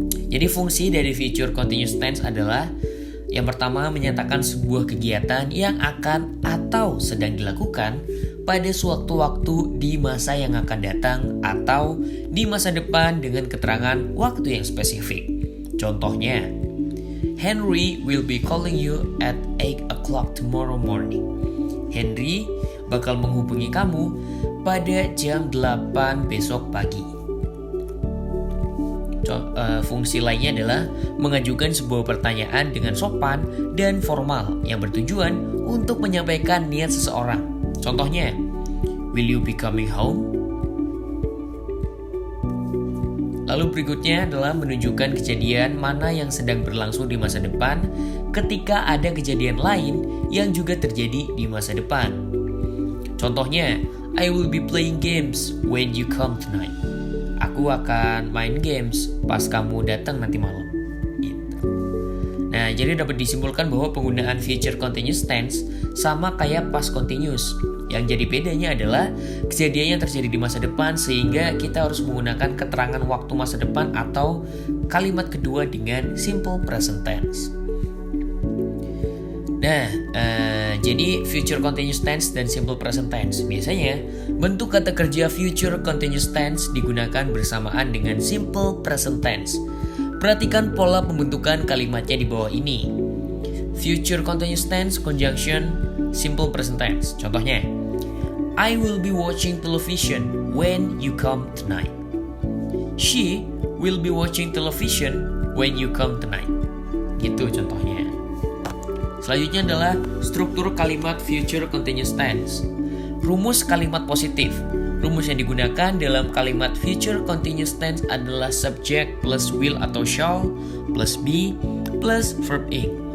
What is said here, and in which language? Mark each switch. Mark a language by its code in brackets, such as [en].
[id] Jadi fungsi dari future continuous tense adalah yang pertama menyatakan sebuah kegiatan yang akan atau sedang dilakukan pada suatu waktu di masa yang akan datang atau di masa depan dengan keterangan waktu yang spesifik. [en] Contohnya, Henry will be calling you at 8 o'clock tomorrow morning. [id] Henry bakal menghubungi kamu pada jam 8 besok pagi. Fungsi lainnya adalah mengajukan sebuah pertanyaan dengan sopan dan formal yang bertujuan untuk menyampaikan niat seseorang. [en] Contohnya, will you be coming home? [id] Lalu berikutnya adalah menunjukkan kejadian mana yang sedang berlangsung di masa depan ketika ada kejadian lain yang juga terjadi di masa depan. [en] Contohnya, I will be playing games when you come tonight. [id] Aku akan main games pas kamu datang nanti malam. Gitu. Nah, jadi dapat disimpulkan bahwa penggunaan future continuous tense sama kayak past continuous. Yang jadi bedanya adalah kejadian yang terjadi di masa depan sehingga kita harus menggunakan keterangan waktu masa depan atau kalimat kedua dengan simple present tense. Nah, jadi future continuous tense dan simple present tense biasanya bentuk kata kerja future continuous tense digunakan bersamaan dengan simple present tense. Perhatikan pola pembentukan kalimatnya di bawah ini. [en] Future continuous tense conjunction simple present tense. Contohnya, I will be watching television when you come tonight. She will be watching television when you come tonight. [id] Gitu contohnya. Selanjutnya adalah struktur kalimat future continuous tense. Rumus kalimat positif. Rumus yang digunakan dalam kalimat future continuous tense adalah subject plus will atau shall plus be plus verb ing.